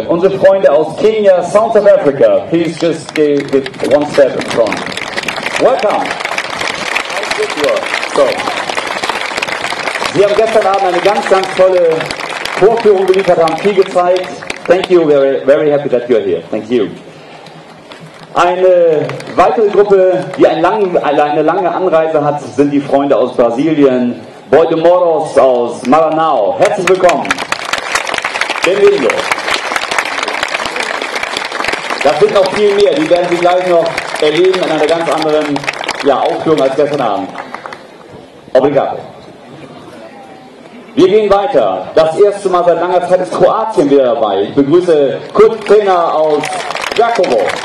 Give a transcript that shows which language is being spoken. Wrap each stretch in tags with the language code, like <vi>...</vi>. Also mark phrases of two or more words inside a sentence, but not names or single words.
<de>Unsere Freunde aus Kenia,</de> <en>South of Africa. Please just give one step in front. Welcome. So.</en> <de>Sie haben gestern Abend eine ganz tolle Vorführung geliefert, haben viel gezeigt.</de> <en>Thank you, very happy that you're here. Thank you.</en> <de>Eine weitere Gruppe, die eine lange Anreise hat, sind die Freunde aus Brasilien. Boy de Moros aus Maranhão. Herzlich willkommen.</de> <pt>Bem-vindo.</pt> <de>Das sind noch viel mehr, die werden Sie gleich noch erleben in einer ganz anderen Aufführung als gestern Abend. Obrigado. Wir gehen weiter. Das erste Mal seit langer Zeit ist Kroatien wieder dabei. Ich begrüße Kurt Trainer aus Đakovo.</de>